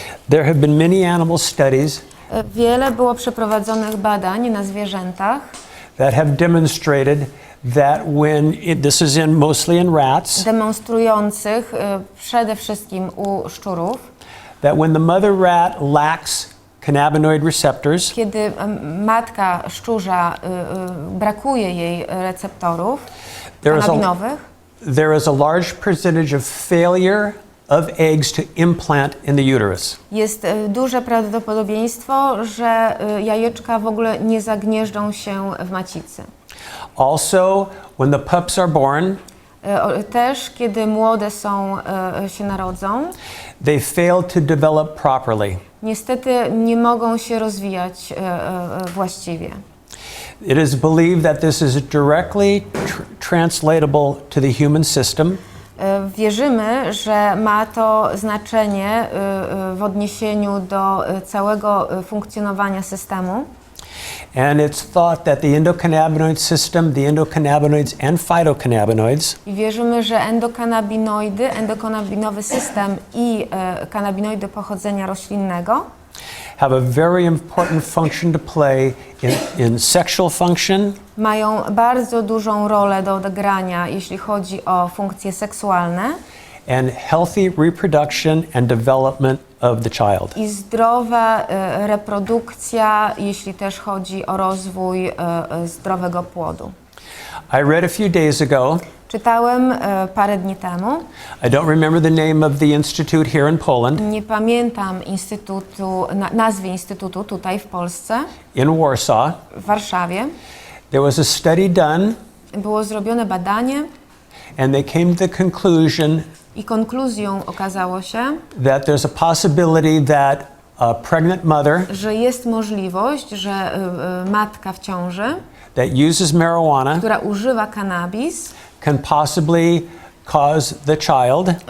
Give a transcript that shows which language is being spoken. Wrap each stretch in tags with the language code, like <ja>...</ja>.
<en>There have been many animal studies</en> <pl>Wiele było przeprowadzonych badań na zwierzętach,</pl> <en>that have demonstrated that this is mostly in rats,</en> <pl>demonstrujących przede wszystkim u szczurów,</pl> <en>that when the mother rat lacks cannabinoid receptors,</en> <pl>kiedy matka szczurza brakuje jej receptorów kanabinowych,</pl> <en>there is a large percentage of failure of eggs to implant in the uterus.</en> <pl>jest duże prawdopodobieństwo, że jajeczka w ogóle nie zagnieżdżą się w macicy.</pl> <en>Also, when the pups are born,</en> <pl>Też kiedy młode się narodzą,</pl> <en>they fail to develop properly.</en> <pl>niestety nie mogą się rozwijać właściwie.</pl> <en>It is believed that this is directly translatable to the human system.</en> <pl>Wierzymy, że ma to znaczenie w odniesieniu do całego funkcjonowania systemu.</pl> <en>And it's thought that the endocannabinoid system, the endocannabinoids and phytocannabinoids</en> <pl>I wierzymy, że endokannabinowy system i kanabinoidy pochodzenia roślinnego</pl> <en>have a very important function to play in sexual function,</en> <pl>mają bardzo dużą rolę do odegrania, jeśli chodzi o funkcje seksualne</pl> <en>and healthy reproduction and development of the child.</en> <pl>i zdrowa reprodukcja, jeśli też chodzi o rozwój zdrowego płodu.</pl> <en>I read a few days ago,</en> <pl>Czytałem parę dni temu,</pl> <en>I don't remember the name of the institute here in Poland,</en> <pl>nie pamiętam nazwy instytutu tutaj w Polsce,</pl> <en>in Warsaw.</en> <pl>w Warszawie.</pl> <en>There was a study done</en> <pl>Było zrobione badanie</pl> <en>and they came to the conclusion</en> <pl>i konkluzją okazało się,</pl> <en>that there's a possibility that a pregnant mother</en> <pl>że jest możliwość, że matka w ciąży,</pl> <en>that uses marijuana</en> <pl>która używa cannabis,</pl> <en>can possibly cause the child</en>